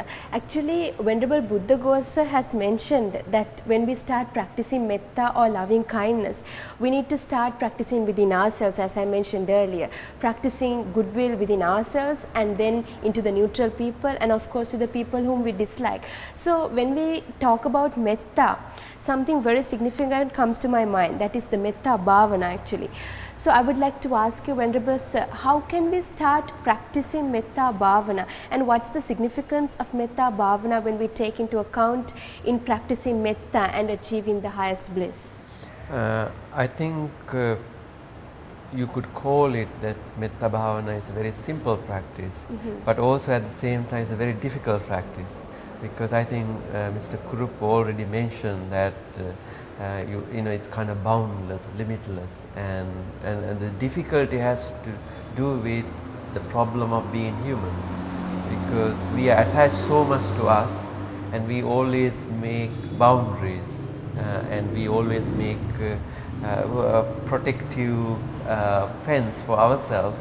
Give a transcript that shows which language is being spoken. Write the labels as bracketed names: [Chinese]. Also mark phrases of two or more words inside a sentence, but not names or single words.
[English] Actually, Venerable Buddha Gosa has mentioned that when we start practicing metta or loving kindness, we need to start practicing within ourselves, as I mentioned earlier, practicing goodwill within ourselves and then into the neutral people and of course to the people whom we dislike. So when we talk about metta, something very significant comes to my mind, that is the [Pali] metta bhavana [English] actually. So I would like to ask you, Venerable sir, how can we start practicing [Pali] metta bhavana, [English] and what's the significance of [Pali] metta bhavana [English] when we take into account in practicing metta and achieving the highest bliss? I think you could call it that metta bhavana is a very simple practice, but also at the same time it's a very difficult practice, because I think Mr. Kuruppu already mentioned that you know, it's kind of boundless, limitless, and the difficulty has to do with the problem of being human, because we are attached so much to us and we always make boundaries and we always make a protective fence for ourselves.